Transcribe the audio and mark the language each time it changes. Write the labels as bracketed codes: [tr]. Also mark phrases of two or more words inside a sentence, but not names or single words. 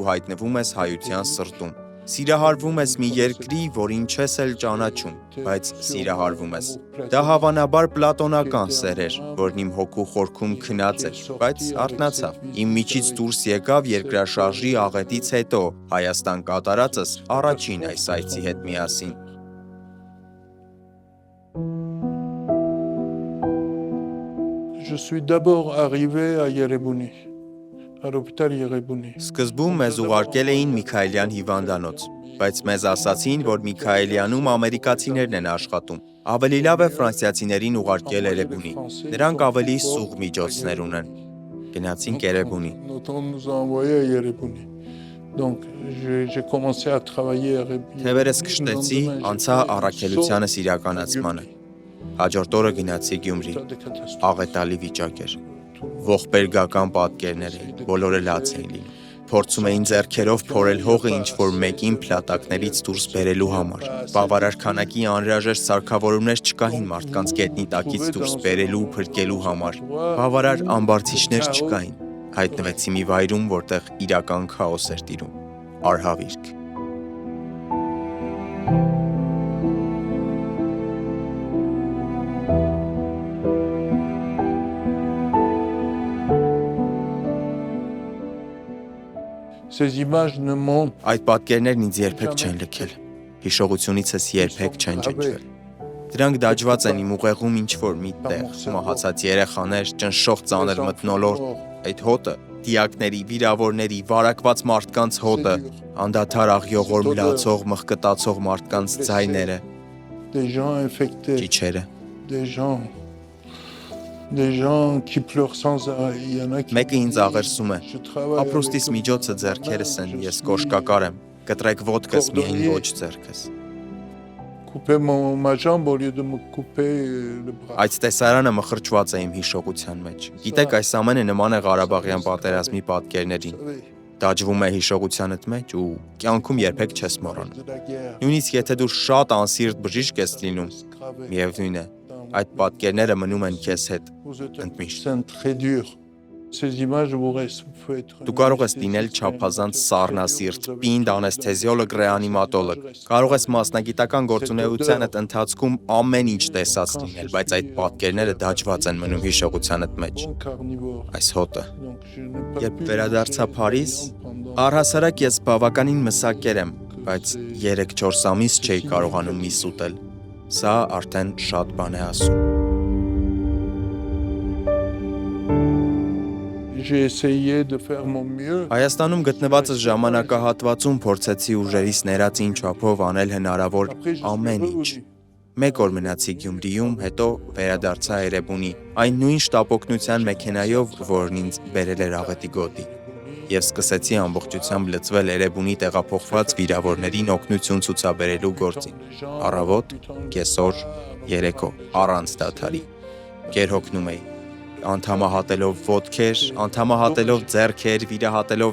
[hy] հայտնվում ես հայության սրտում։ Սիրահարվում ես մի երկրի, որին չես էլ ճանաչում, բայց սիրահարվում ես։ Դա հավանաբար պլատոնական սեր էր, որն իմ հոգու խորքում քնած էր, բայց արթնացավ։ Իմ միջից դուրս եկավ երկրաշարժի աղետից հետո Հայաստան կատարածս առաջին այս այցի հետ միասին։ [fr] Je suis d'abord arrivé à Yerebuni, à l'hôpital Yerebuni. [hy] Սկզբում մեզ ուղարկել էին Միքայելյան հիվանդանոց, բայց մեզ ասացին, որ Միքայելյանում ամերիկացիներն են աշխատում։ Ավելի լավ է ֆրանսիացիներին ուղարկել Երևանի։ Նրանք ավելի սուղ միջոցներ ունեն։ Գնացինք Երևանի։ [fr] Nous a envoyé à Yerebuni. Donc j'ai commencé à travailler à Yerebuni. [hy] Թևերս քշտեցի, անցա առաքելությանս իրականացմանը։ Հաջորդ օրը գնացի Գյումրի։ Աղետալի վիճակ էր։ Ողբերգական պատկերներ էին, բոլորը լաց էին լինում։ Փորձում էին ձեռքերով փորել հողը ինչ-որ մեկին փլատակներից դուրս բերելու համար։ Բավարար քանակի անհրաժեշտ սարքավորումներ չկային մարդկանց գետնի տակից դուրս բերելու, փրկելու համար։ Բավարար ամբարձիչներ չկային։ Հայտնվեցի մի վայրում, որտեղ իրական քաոս էր տիրում։ Արհավիրք։ [fr] Ces images ne m'ont [hy] Այդ պատկերներն ինձ երբեք չեն լքել։ Հիշողությունիցս երբեք չեն ջնջվել։ Դրանք դաջված են իմ ուղեղում ինչ-որ մի տեղ, մահացած երեխաներ, ճնշող ծանր մթնոլորտ, այդ հոտը, դիակների, վիրավորների, վարակված մարդկանց հոտը, անդադար աղյողոր մլացող, մղկտացող մարդկանց ձայները, [fr] des gens infectés, [hy] ճիչերը։ [fr] des gens qui pleurent sans arrêt. Il y en a qui [hy] Մեկը ինձ աղերսում է։ [fr] je travaille [hy] Ապրուստիս միջոցը ձեռքերս են, ես կոշկակար եմ։ Կտրեք ոտքս միայն ոչ ձեռքս։ [fr] couper ma jambe au lieu de me couper le bras. [hy] Այդ տեսարանը մխրճված է իմ հիշողության մեջ։ Գիտեք, այս ամենը նման է Ղարաբաղյան պատերազմի պատկերներին։ Դաջվում է հիշողությանդ մեջ ու կյանքում երբեք չես մոռանում։ [fr] De la guerre. [hy] Նույնիսկ եթե դու շատ անսիրտ բժիշկ ես լինում, միևնույն է, այդ պատկերները մնում են քեզ հետ [fr] Vous êtes [hy] ընդմիշտ։ [fr] c'est très dur. Ces images vous restent, vous pouvez être [hy] Դու կարող ես լինել չափազանց սառնասիրտ, պինդ, անեսթեզիոլոգ, ռեանիմատոլոգ։ Կարող ես մասնագիտական գործունեությանդ ընթացքում ամեն ինչ տեսած լինել, բայց այդ պատկերները դաջված են մնում հիշողությանդ մեջ։ [fr] bon carnivore. [hy] Այս հոտը։ [fr] Donc je n'ai pas [hy] Երբ [fr] pu [hy] վերադարձա Փարիզ, [fr] pendant [hy] առհասարակ ես բավականին մսակեր եմ, բայց 3-4 ամիս չէի կարողանում միս ուտել։ Սա արդեն շատ բան է ասում։ [fr] j'ai essayé de faire mon mieux. [hy] Հայաստանում գտնվածս ժամանակահատվածում փորձեցի ուժերիս ներածին չափով անել հնարավոր [fr] Après je suis [hy] ամեն ինչ։ [fr] revenu. [hy] Մեկ օր մնացի Գյումրիում, հետո վերադարձա Երևանի, այն նույն շտապօգնության մեքենայով, որն ինձ բերել էր աղետի գոտի։ Եվ սկսեցի ամբողջությամբ լծվել Երևանի տեղափոխված վիրավորներին օգնություն ցուցաբերելու գործին։ Առավոտ, կեսօր, երեկո, առանց դադարի։ Գերհոգնում էի։ Անդամահատելով ոտքեր, անդամահատելով ձեռքեր, վիրահատելով